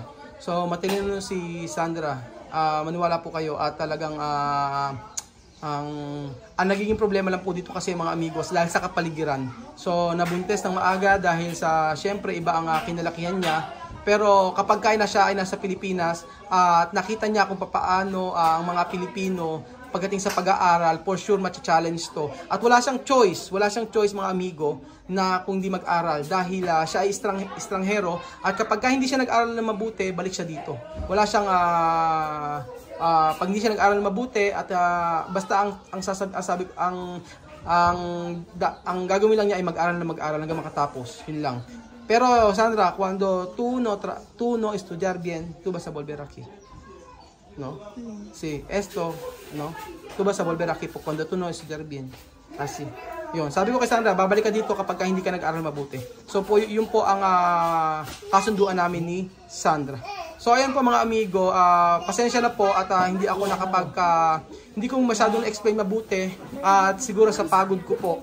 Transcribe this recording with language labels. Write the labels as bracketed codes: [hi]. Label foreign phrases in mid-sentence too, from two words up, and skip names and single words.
[tl] So matalino si Sandra, maniwala po kayo at talagang ang nagiging problema lang po dito kasi mga amigos dahil sa kapaligiran. So nabuntis ng maaga dahil sa syempre iba ang kinalakihan niya. Pero kapag kaya na siya ay nasa Pilipinas at nakita niya kung paano ang mga Pilipino pagdating sa pag-aaral, [en] for sure [tl] matcha-challenge to. At wala siyang choice mga amigo na kung di mag-aral dahil siya ay estranghero at kapag hindi siya nag-aral na mabuti, balik siya dito. Wala siyang pag hindi siya nag-aral na mabuti at basta ang gagawin lang niya ay mag-aral hanggang makatapos. Yun lang. [es] Pero Sandra, cuando tú no estudiar bien, tú vas a volver aquí, ¿no? Sí, esto, ¿no? Tú vas a volver aquí cuando tú no estudiar bien, así. [tl] Yun, sabi ko kay Sandra, babalik ka dito kapag hindi ka nag-aral mabuti. So po, yun po ang kasunduan namin ni Sandra. So ayan po mga amigo, pasensya na po at hindi ako hindi ko masyadong explain mabuti at siguro sa pagod ko po.